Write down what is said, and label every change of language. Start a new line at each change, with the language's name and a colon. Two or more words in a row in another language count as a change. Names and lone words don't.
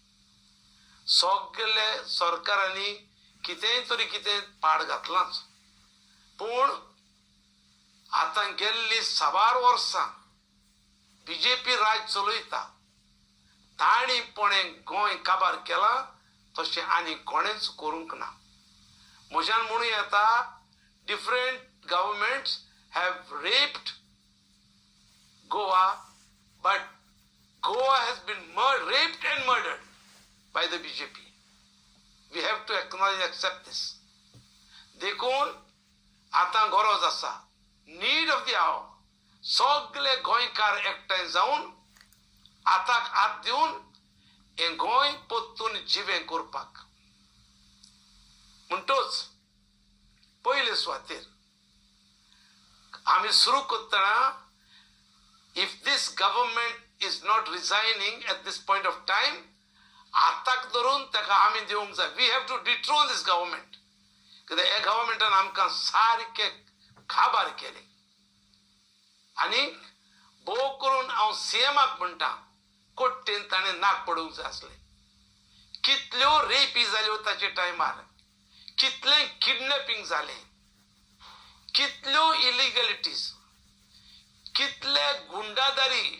Konkani: सगळे सरकारांनी कितेंय तरी कितें पाड घातलांच, पूण आतां गेल्ली 6 वर्सां बीजेपी राज चलयता. ताणीपणें गोंय काबार केलां तशें आनी कोणेंच करूंक ना. म्हज्यान म्हणूं येता
English: different governments have raped Goa, बट Goa has been raped and murdered by the BJP. We have to acknowledge, accept this.
Konkani: देखून आतां गरज आसा,
English: need of the hour,
Konkani: सगळे गोंयकार एकठांय जावन आताक हात दिवन हें गोंय परतून जिवें करपाक. म्हणटूच पयले सुवातेर आमी सुरू करतना
English: if this government is not resigning at this point of time,
Konkani: आताक धरून ताका आमी दिवंक जाय.
English: We have to dethrone this government.
Konkani: कित्याक ह्या गव्हर्मेंटान आमकां सारकें खाबार केलें. आनी भोव करून हांव सीएमाक म्हणटा, कोट्टेन ताणें नाक पडूंक जाय आसलें. कितल्यो रेपी जाल्यो ताचे टायमार, कितलें किडनॅपिंग जालें, कितल्यो इलिगॅलिटीज, कितले गुंडादारी.